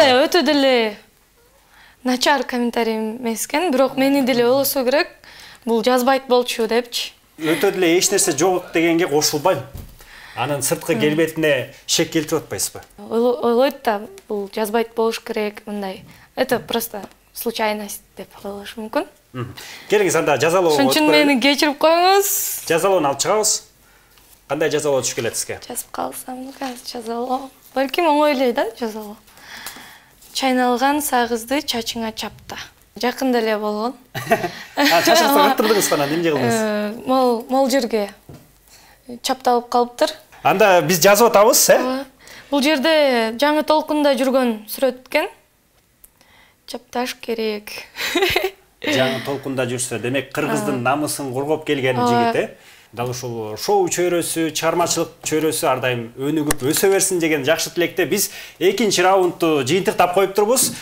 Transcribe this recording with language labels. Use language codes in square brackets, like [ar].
[ky] Мындай өтө деле начар комментарий эмес экен, бирок мени деле болсо керек. Бул жазбайт болчу депчи. Өтө деле эч нерсе жок дегенге кошулбайм. Анын сырткы келбетине шек келтирип атпайсызбы? Ойлойт да, бул жазбайт болуш керек, мындай. [ru] Это просто случайность [ky] деп коюлушу мүмкүн. Келиңиз, анда жазалоо. Ошон үчүн мени кечирип коюңуз. Жазалоону алып чыгабыз. Кандай жазалоо түшүп келет сизге? Жазып калсам, жазалоо. Балким оңой эле да, жазалоо. Чайналган сагызды чачыңа чапта. Жакында эле болгон. Чачыңызды кыттырдыңыз анан эмне кылдыңыз? Мол жерге чапталып калыптыр. Анда биз жазып атабыз, Бул жерде жаңы толкунда жүргөн сүрөт экен. Чапташ керек. Жаңы толкунда жүрсө, демек кыргыздын намысын коргоп келген жигит, Дал ушул шоу чөйрөсү, чыгармачылык чөйрөсү ар дайым өнүгүп өсө берсин деген жакшы тилекте биз экинчи раундту жыйынтыктап коюп турбуз.